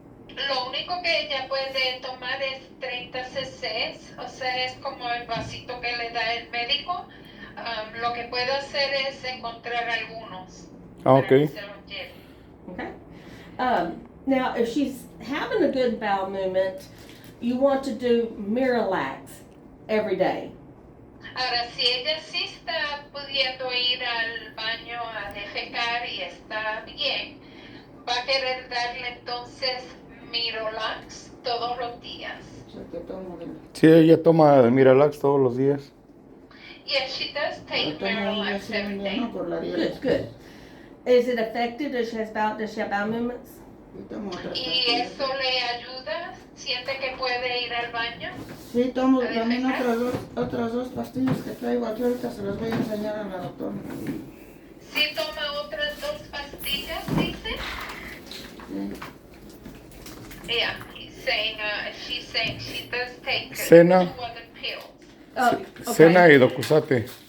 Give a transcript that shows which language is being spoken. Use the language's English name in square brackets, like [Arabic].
[Spanish] Lo único que ella puede tomar es 30 cc's, o sea, es como el vasito que le da el médico. Lo que puedo hacer es encontrar algunos para [English] Okay. [Spanish] que se los lleve. [English] Okay. Now, if she's having a good bowel movement, you want to do Miralax every day. [Spanish] Ahora, si ella sí está pudiendo pudiendo ir al baño a defecar y está bien, va a querer darle entonces Miralax todos los días. Sí, ella toma el Miralax todos los días. [English] Yes, she does take Miralax every day. Good, good. Is it effective? Does she have bowel movements? [Spanish] ¿Y eso le ayuda? ¿Siente que puede ir al baño? Sí, tomo también otras dos pastillas que traigo aquí, ahorita se las voy a enseñar a la doctora. ¿Sí toma otras 2 pastillas, dice? Sí. [English] Yeah, she's saying she does take [Spanish] Cena. [English] 2 other pills. Oh, okay. [Spanish] Cena y Docusate.